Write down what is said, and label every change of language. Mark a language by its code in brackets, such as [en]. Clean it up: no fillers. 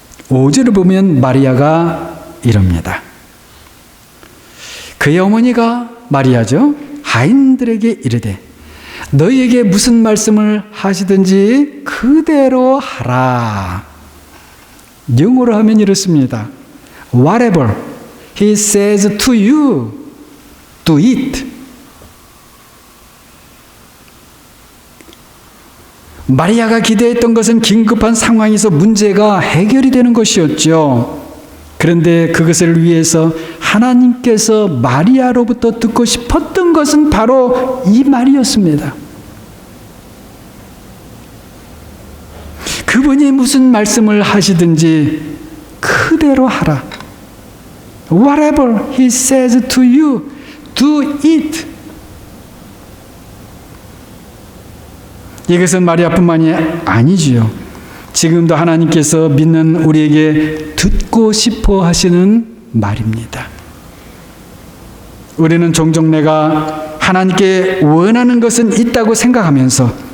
[ko] 5절을 보면 마리아가 이럽니다. 그의 어머니가 마리아죠, 하인들에게 이르되 너희에게 무슨 말씀을 하시든지 그대로 하라. 영어로 하면 이렇습니다. [en] Whatever he says to you, do it. [ko] 마리아가 기대했던 것은 긴급한 상황에서 문제가 해결이 되는 것이었죠. 그런데 그것을 위해서 하나님께서 마리아로부터 듣고 싶었던 것은 바로 이 말이었습니다. 그분이 무슨 말씀을 하시든지 그대로 하라. [en] Whatever he says to you, do it. [ko] 이것은 마리아뿐만이 아니지요. 지금도 하나님께서 믿는 우리에게 듣고 싶어 하시는 말입니다. 우리는 종종 내가 하나님께 원하는 것은 있다고 생각하면서